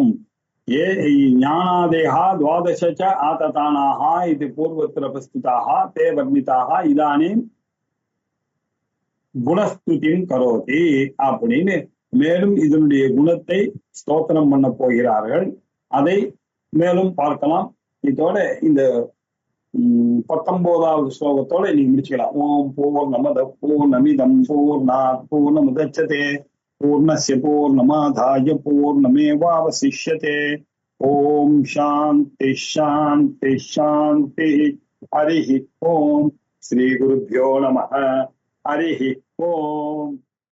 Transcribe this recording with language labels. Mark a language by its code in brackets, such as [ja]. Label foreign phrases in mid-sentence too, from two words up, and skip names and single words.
[sa] ए ज्ञानादेका द्वादश आददानाः इति पूर्वत्र प्रस्तुताः ते वर्णिताः इदानीं गुणस्तुतिं करोति [ta] அப்படின்னு மேலும் இதனுடைய குணத்தை ஸ்தோத்திரம் பண்ண போகிறார்கள். அதை மேலும் பார்க்கலாம். இதோட இந்த 19வது ஸ்லோகத்தோட நீங்க முடிச்சுக்கலாம். [sa] ओं पूर्णमदः पूर्णमिदं पूर्णात् पूर्णमुदच्यते पूर्णस्य पूर्णमादाय पूर्णमेवावशिष्यते. ओं शान्तिः शान्तिः शान्तिः. हरिः ओं। श्री गुरुभ्यो नमः. हरिः ओं.